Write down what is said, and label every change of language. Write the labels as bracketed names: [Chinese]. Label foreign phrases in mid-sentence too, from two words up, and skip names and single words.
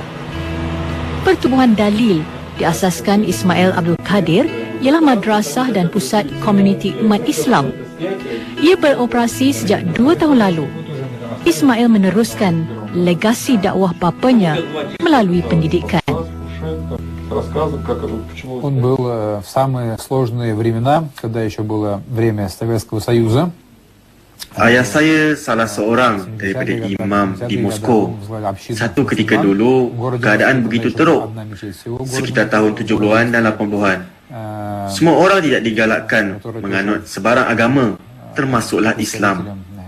[Malay] Pertubuhan Dalil diasaskan Ismail Abdul Qadir ialah madrasah dan pusat komuniti umat Islam. Ia beroperasi sejak 2 tahun lalu. Ismail meneruskan legasi dakwah bapanya melalui pendidikan. [Russian] Он был в самые сложные времена, когда еще было время Советского Союза. [Malay] Ayah saya salah seorang daripada imam di Moskow. Satu ketika dulu, keadaan begitu teruk, sekitar tahun 70-an dan 80-an. Semua orang tidak digalakkan menganut sebarang agama, termasuklah Islam.